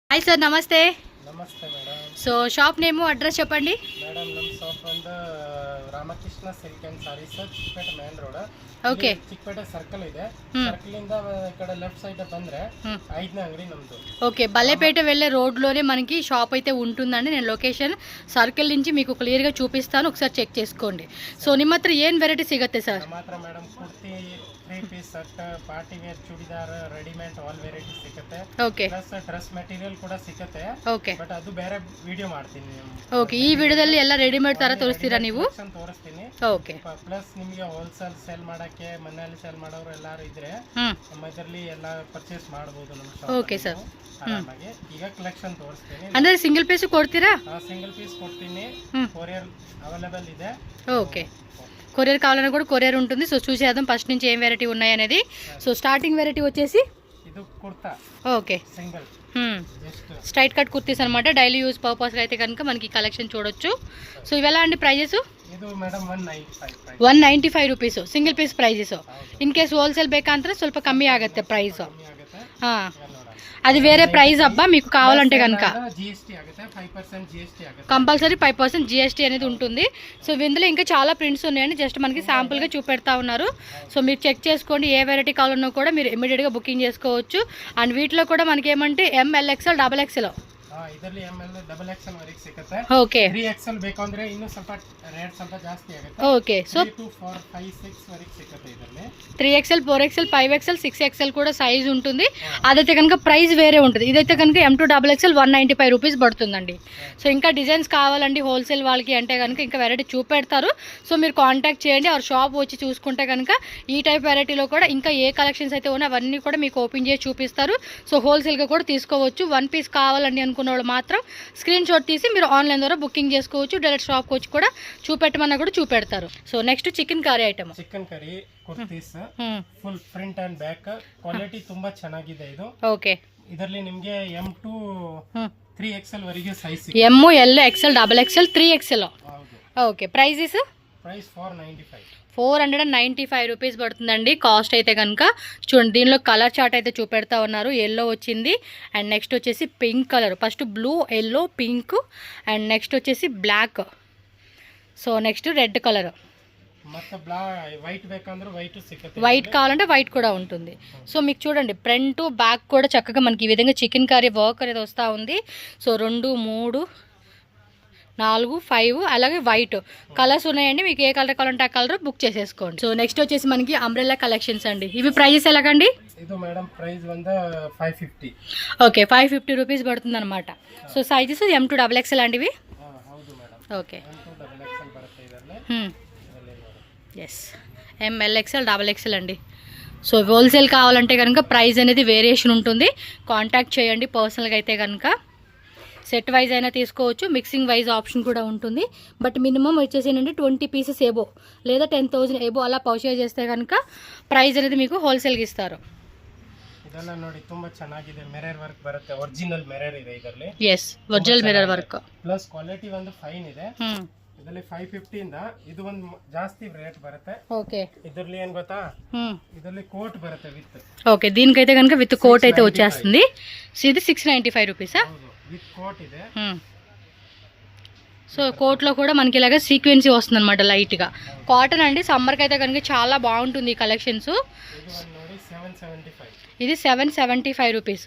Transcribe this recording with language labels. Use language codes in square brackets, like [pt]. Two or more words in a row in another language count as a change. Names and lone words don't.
[en] hi sir, [te] నమస్తే. నమస్తే మేడం. [en] so shop name address చెప్పండి [te] మేడం. [kn] ನಮ್ಮ ಶಾಪ್ ಒಂದು ರಾಮಕೃಷ್ಣ ಸಿಲ್ಕ್ ಅಂಡ್ ಸಾರೀಸ್ ಚಿಕ್ಕಪೇಟೆ [en] main road. [te] ఓకే. [kn] ಚಿಕ್ಕಪೇಟೆ ಸರ್ಕಲ್ ಇದೆ. ಸರ್ಕಲ್ ಇಂದ ఇక్కడ [en] left side [kn] ಬಂದ್ರೆ 5ನೇ అంగడి ನಮ್ದು. [te] ఓకే, బల్లేపేట వెళ్ళే రోడ్లోనే మనకి షాప్ అయితే ఉంటుందండి. నేను లొకేషన్ ಸರ್ಕಲ್ నుంచి మీకు క్లియర్గా చూపిస్తాను, ఒకసారి చెక్ చేసుకోండి. [kn] సో ನಿಮ್ಮ ಹತ್ರ ಏನು ವೆರೈಟಿ ಸಿಗುತ್ತೆ ಸರ್? ನಮ್ಮ ಹತ್ರ ಮೇಡಮ್ ಕುರ್ತಿ, [en] 3 piece set, party wear, [kn] ಚೂಡಿದಾರ್, ರೆಡಿಮೇಡ್ [en] all variety [kn] ಸಿಗುತ್ತೆ. [te] ఓకే. [en] plus dress material [kn] ಕೂಡ ಸಿಗುತ್ತೆ. ಓಕೆ. ಬಟ್ ಅದು ಬೇರೆ ವಿಡಿಯೋ ಮಾಡ್ತೀನಿ. ಓಕೆ, ಈ ವಿಡಿಯೋದಲ್ಲಿ ಎಲ್ಲ ರೆಡಿಮೇಡ್ ತರ ತೋರಿಸ್ತೀರಾ ನೀವು? ತೋರಿಸ್ತೀನಿ. ಓಕೆ. ಪ್ಲಸ್ ನಿಮಗೆ [en] wholesale sale [kn] ಮಾಡಕ್ಕೆ, ಮನೆಯಲ್ಲಿ ಸೇಲ್ ಮಾಡೋರು ಎಲ್ಲರೂ ಇದ್ರೆ ನಮ್ಮ ಇದರಲ್ಲಿ ಎಲ್ಲ ಪರ್ಚೇಸ್ ಮಾಡಬಹುದು ನಮ್ಮ ಶಾಪ್. [en] okay sir. [kn] ಆರಾಮಾಗಿ ಈಗ ಕಲೆಕ್ಷನ್ ತೋರಿಸ್ತೀನಿ. ಅಂದ್ರೆ [en] single piece [kn] ಕೊಡ್ತೀರಾ? [en] single piece [kn] ಕೊಡ್ತೀನಿ. [en] courier available [kn] ಇದೆ. [te] ఓకే, కొరియర్ కావాలన్నా కూడా కొరియర్ ఉంటుంది. సో చూసేద్దాం ఫస్ట్ నుంచి ఏం వెరైటీ ఉన్నాయి అనేది. సో [en] starting variety [te] వచ్చేసి ఇది కుర్తా. ఓకే, సింగిల్ [en] straight cut kurtis [te] అనమాట. [en] daily use purpose [te] అయితే కనుక మనకి కలెక్షన్ చూడొచ్చు. సో ఇవి ఎలా అండి ప్రైజెస్? [kn] ಇದು ಮೇಡಮ್ [en] 195 rupees single piece prices. in case wholesale [kn] ಬೇಕಂದ್ರೆ ಸ್ವಲ್ಪ ಕಮ್ಮಿ ಆಗುತ್ತೆ ಪ್ರೈಸ್. [te] అది వేరే ప్రైస్ అబ్బా, మీకు కావాలంటే కనుక [en] compulsory 5% GST [te] అనేది ఉంటుంది. సో ఇందులో ఇంకా చాలా ప్రింట్స్ ఉన్నాయండి, జస్ట్ మనకి శాంపుల్గా చూపెడతా ఉన్నారు. సో మీరు చెక్ చేసుకోండి, ఏ వెరైటీ కావాలన్నా కూడా మీరు ఇమీడియట్గా బుకింగ్ చేసుకోవచ్చు. అండ్ వీటిలో కూడా మనకి ఏమంటే ML, XL, XXL. [kn] ಇದರಲ್ಲಿ ML, XXL ವರೆಗೆ ಸಿಗುತ್ತೆ. ಓಕೆ. 3XL ಬೇಕಂದ್ರೆ ಇನ್ನೂ ಸ್ವಲ್ಪ ರೇಟ್ ಸ್ವಲ್ಪ ಜಾಸ್ತಿ ಆಗುತ್ತೆ. [te] ఓకే. సో 2, 4, 5, 6 వరకు సిక్కతే ಇದರಲ್ಲಿ. 3XL, 4XL, 5XL, 6XL కూడా సైజ్ ఉంటుంది. అదైతే కనుక ప్రైస్ వేరే ఉంటుంది. ఇదైతే కనుక M2XXL 195 రూపీస్ పడుతుందండి. సో ఇంకా డిజైన్స్ కావాలండి హోల్సేల్ వాళ్ళకి అంటే కనుక ఇంకా వెరైటీ చూపెడతారు. సో మీరు కాంటాక్ట్ చేయండి, ఆ షాప్ వచ్చి చూసుకుంటే కనుక ఈ టైప్ వెరైటీలో కూడా ఇంకా ఏ కలెక్షన్స్ అయితే ఉన్నాయో అవన్నీ కూడా మీకు ఓపెన్ చేసి చూపిస్తారు. సో హోల్సేల్గా కూడా తీసుకోవచ్చు. 1 పీస్ కావాలండి అనుకున్న వాళ్ళు మాత్రం [en] screen shot [te] తీసి మీరు ఆన్లైన్ ద్వారా బుకింగ్ చేసుకోవచ్చు. డైరెక్ట్ షాప్కి వచ్చి కూడా చూపెట్టమన్నా కూడా చూపెడతారు. సో నెక్స్ట్ చికెన్ కర్రీ ఐటమ్. [kn] చికెన్ కర్రీ ಕುರ್ತೀಸ್ [en] full print and back quality [kn] ತುಂಬಾ ಚೆನ್ನಾಗಿದೆ ಇದು. ಓಕೆ. ಇದರಲ್ಲಿ ನಿಮಗೆ M2 3XL ವರೆಗೆ ಸೈಜ್ [te] M, L, XL, XXL, 3XL. ఓకే. ప్రైస్ 495 రూపీస్ పడుతుందండి కాస్ట్ అయితే కనుక. చూడండి, దీనిలో [en] color chart [te] అయితే చూపెడతా ఉన్నారు. ఎల్లో వచ్చింది, అండ్ నెక్స్ట్ వచ్చేసి [en] pink color. first blue, yellow, pink, and next [te] వచ్చేసి బ్లాక్. సో నెక్స్ట్ [en] red color. [te] వైట్ కావాలంటే వైట్ కూడా ఉంటుంది. సో మీకు చూడండి [en] front back [te] కూడా చక్కగా మనకి ఈ విధంగా చికెన్ కర్రీ వర్క్ అనేది వస్తూ ఉంది. సో 2, 3, 4, 5 అలాగే [en] white colors [te] ఉన్నాయండి. మీకు ఏ కలర్ కావాలంటే ఆ కలర్ బుక్ చేసేసుకోండి. సో నెక్స్ట్ వచ్చేసి మనకి [en] umbrella collections [te] అండి. ఇవి ప్రైజెస్ ఎలాగండి? [kn] ಇದು ಮೇಡಮ್ ಪ್ರೈಸ್ ಒಂದು 550. [te] ఓకే, 550 రూపీస్ పడుతుంది అనమాట. సో సైజెస్ M2XXL అండి ఇవి. [kn] ಹೌದು ಮೇಡಮ್. [te] ఓకే. [kn] M2XXL ಬರುತ್ತೆ ಇದರಲ್ಲಿ. [te] ఎస్, ML, XL, XXL అండి. సో హోల్సేల్ కావాలంటే కనుక ప్రైస్ అనేది వేరియేషన్ ఉంటుంది. కాంటాక్ట్ చేయండి పర్సనల్గా అయితే కనుక. [en] set wise [te] అయినా తీసుకోవచ్చు, [en] mixing wise option [te] కూడా ఉంటుంది. బట్ మినిమం వచ్చేసి ఏంటంటే [en] 20 pieces above [te] లేదా 10,000 ఏబో అలా పర్చేజ్ చేస్తే కనుక ప్రైస్ అనేది మీకు హోల్సేల్గా ఇస్తారు. [kn] ಇದೆಲ್ಲ ನೋಡಿ ತುಂಬಾ ಚೆನ್ನಾಗಿದೆ. [en] mirror work [kn] ಬರುತ್ತೆ, [en] original mirror [kn] ಇದೆ ಇದರಲ್ಲಿ. [en] yes, original mirror work plus quality [kn] ಒಂದು ಫೈನ್ ಇದೆ. ಇದರಲ್ಲಿ 550 ಇಂದ ಇದು ಒಂದು ಜಾಸ್ತಿ ರೇಟ್ ಬರುತ್ತೆ. [te] ఓకే. [kn] ಇದರಲ್ಲಿ ಏನ್ ಗೊತ್ತಾ, ಇದರಲ್ಲಿ ಕೋಟ್ ಬರುತ್ತೆ ವಿತ್. [te] ఓకే, దీనికైతే కనుక [en] with coat [te] అయితే వచ్చేస్తుంది. సో ఇది 695 రూపీసా? [en] with coat [kn] ಇದೆ. [te] సో కోట్లో కూడా మనకి ఇలాగ సీక్వెన్సీ వస్తుంది అనమాట లైట్గా. కాటన్ అండి, సమ్మర్కి అయితే కనుక చాలా బాగుంటుంది ఈ కలెక్షన్స్. ఇది 775 రూపీస్.